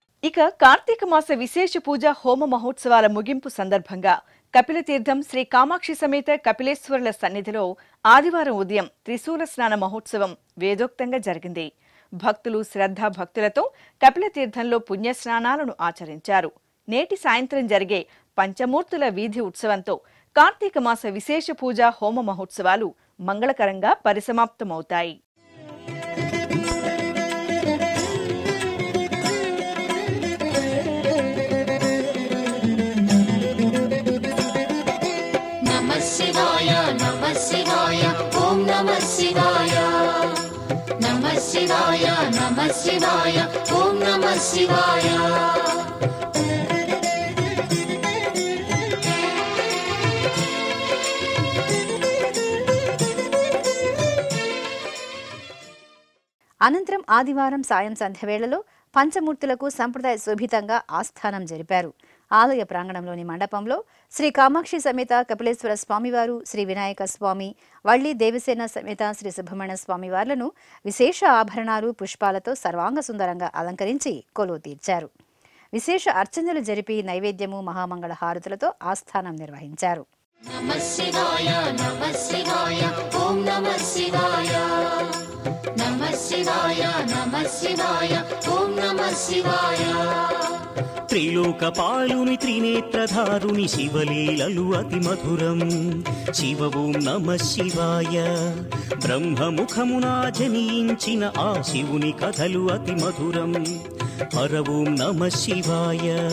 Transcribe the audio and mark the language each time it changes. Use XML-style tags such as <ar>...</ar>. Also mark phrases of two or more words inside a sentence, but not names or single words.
<te>ఇక కార్తీక మాస విశేష పూజ హోమ మహోత్సవాల ముగింపు సందర్భంగా కపిలతీర్థం శ్రీ కామాక్షి సమేత కపిలేశ్వరుల సన్నిధిలో ఆదివారం ఉదయం త్రిశూల స్నాన మహోత్సవం వేదోక్తంగా జరిగింది. భక్తులు శ్రద్ధా భక్తులతో కపిలతీర్థంలో పుణ్యస్నానాలను ఆచరించారు. నేటి సాయంత్రం జరిగే పంచమూర్తుల వీధి ఉత్సవంతో కార్తీక మాస విశేష పూజ హోమ మహోత్సవాలు మంగళకరంగా పరిసమాప్తమవుతాయి.</te> <sa>शिवाय नमः शिवाय ओम नमः शिवाय नमः शिवाय नमः शिवाय ओम नमः शिवाय</sa> <te>అనంతరం ఆదివారం సాయం సంధ్య వేళలో పంచమూర్తులకు సంప్రదాయ శోభితంగా ఆస్థానం జరిపారు. ఆలయ ప్రాంగణంలోని మండపంలో శ్రీ కామాక్షి సమేత కపిలేశ్వర స్వామివారు, శ్రీ వినాయక స్వామి, వల్లి దేవసేన సమేత శ్రీ సుబ్రహ్మణ్య స్వామివార్లను విశేష ఆభరణాలు, పుష్పాలతో సర్వాంగ సుందరంగా అలంకరించి కొలువు తీర్చారు. విశేష అర్చనలు జరిపి నైవేద్యము, మహామంగళ హారతులతో ఆస్థానం నిర్వహించారు.</te> <sa>नमः शिवाय नमः शिवाय ओम नमः शिवाय नमः शिवाय नमः शिवाय ओम नमः शिवाय</sa> <te>త్రిలోకపాలుని త్రినేత్రధారుని శివలీలలు అతి మధురం.</te> <sa>శివ ఓం నమః శివాయ.</sa> <te>బ్రహ్మముఖమునా జనించిన ఆ శివుని కథలు అతి మధురం.</te> <sa>హర ఓం నమః శివాయ.</sa>